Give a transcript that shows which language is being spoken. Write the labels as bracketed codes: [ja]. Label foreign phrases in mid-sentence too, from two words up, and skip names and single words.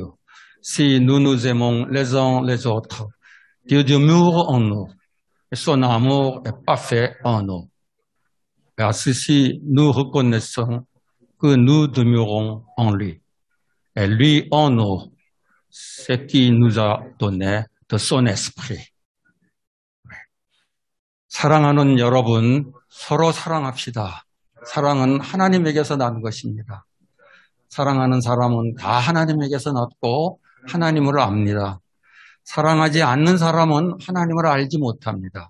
[fr] Si nous nous aimons les uns les autres, Dieu demeure en nous et son amour est parfait en nous. Et à ceci, nous reconnaissons que nous demeurons en lui. Et lui en nous, c'est qui nous a donné de son esprit. [ko] 사랑하는 여러분, 서로 사랑합시다. 사랑은 하나님에게서 난 것입니다. 사랑하는 사람은 다 하나님에게서 났고 하나님을 압니다. 사랑하지 않는 사람은 하나님을 알지 못합니다.